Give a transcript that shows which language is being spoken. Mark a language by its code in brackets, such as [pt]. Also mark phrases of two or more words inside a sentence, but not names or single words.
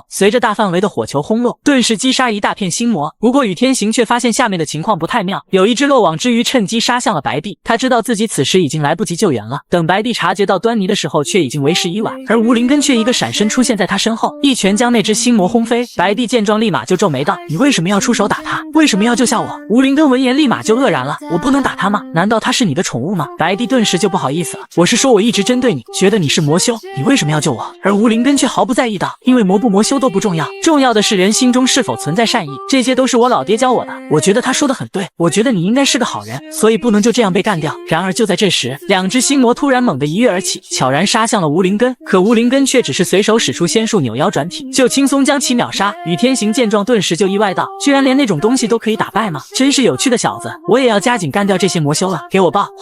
[zh] 隨着大範圍的火球轟落，頓時擊殺一大片星魔。不過雨天行卻發現下面的情況不太妙，有一只漏網之魚趁機殺向了白帝。他知道自己此時已經來不及救援了，等白帝察覺到端倪的時候，卻已經為時已晚。而吴灵根卻一個閃身出現在他身後，一拳將那只星魔轟飛。白帝見狀立馬就皺眉道：“你為什麼要出手打他？為什麼要救下我？” 吳灵根聞言立馬就愕然了：“我不能打他嗎？難道他是你的寵物嗎？” 白帝頓時就不好意思了：“我是說我一直針對你，覺得你是魔修，你為什麼要救我？” 而吳灵根卻毫不在意道：“因為魔不魔修都不重要，重要的是人心中是否存在善意，這些都是我老爹教我的。我覺得他說的很對，我覺得你應該是個好人，所以不能就這樣被幹掉。” 然而就在這時，兩只星魔突然猛地一躍而起，悄然殺向了吳靈根。可吳靈根卻只是隨手使出仙術扭腰轉體，就輕鬆將其秒殺。雨天行見狀頓時就意外道：“居然連那種東西都可以打敗嗎？真是有趣的小子，我也要加緊幹掉這些魔修了，給我爆！”